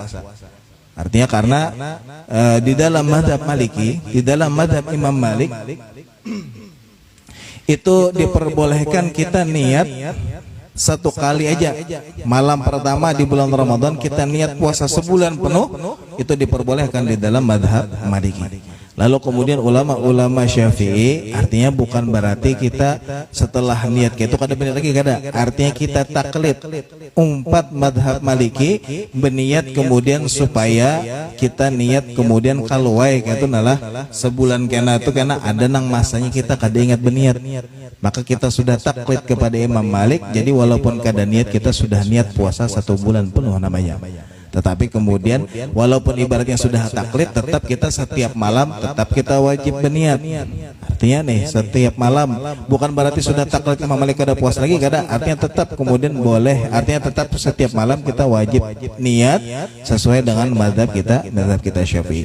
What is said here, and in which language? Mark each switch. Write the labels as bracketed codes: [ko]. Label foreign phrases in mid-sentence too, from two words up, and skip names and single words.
[id] Artinya karena di dalam mazhab Maliki, di dalam mazhab Imam Malik itu diperbolehkan kita niat satu kali aja. Malam pertama di bulan Ramadan kita niat puasa sebulan penuh, itu diperbolehkan di dalam mazhab Maliki. [bjn] Lalu kemudian ulama Syafi'i, artinya bukan berarti kita setelah niat itu kada benar lagi, kada. Artinya kita taklid umpat madhab Maliki, berniat kemudian supaya kita niat kemudian kaluai itu nalah sebulan kena itu karena ada nang masanya kita kada ingat berniat. [id] Maka kita sudah taklid kepada Imam Malik. [bjn] Jadi walaupun kada niat kita sudah niat puasa 1 bulan penuh namanya. [id] Tetapi kemudian walaupun ibaratnya sudah taklid, tetap kita setiap malam tetap kita wajib berniat. [bjn] Artinya nih setiap malam, bukan berarti sudah taklid Imam Malik kada puas lagi, kada. [id] Artinya tetap kemudian boleh, artinya tetap setiap malam kita wajib niat sesuai dengan mazhab kita Syafi'i.